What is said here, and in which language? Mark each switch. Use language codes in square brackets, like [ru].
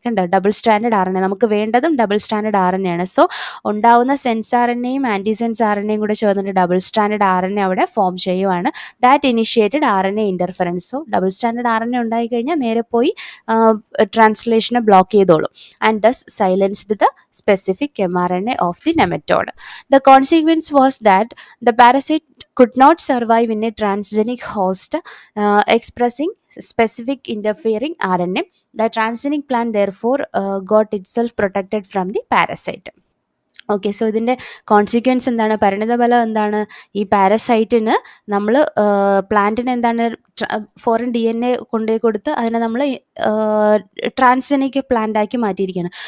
[ml] കണ്ടോ, double standard RNA നമുക്ക് വേണ്ടതും double standard RNA ആണ്. സോ ഉണ്ടാവുന്ന സെൻസ് RNAയും ആൻറ്റിസെൻസ് RNAയും കൂടെ ചേർന്നിട്ട് ഡബിൾ സ്റ്റാൻഡേർഡ് RNA അവിടെ ഫോം ചെയ്യുവാണ്. [en] That initiated RNA interference. [ml] So double standard RNA ഉണ്ടായിക്കഴിഞ്ഞാൽ നേരെ പോയി ട്രാൻസ്ലേഷനെ ബ്ലോക്ക് ചെയ്തോളും. [en] And thus silenced the specific mRNA of the nematode. The consequence was that the parasite could not survive in a transgenic host expressing specific interfering RNA. The transgenic plant therefore got itself protected from the parasite. [ml] Okay, so ഇതിൻ്റെ consequence എന്താണ്, പരിണിതഫലം എന്താണ്, ഈ പാരസൈറ്റിന് നമ്മൾ പ്ലാന്റിന് എന്താണ് foreign DNA കൊണ്ടുപോയി കൊടുത്ത് അതിനെ നമ്മൾ ട്രാൻസ്ജനിക് പ്ലാന്റാക്കി മാറ്റിയിരിക്കുകയാണ്.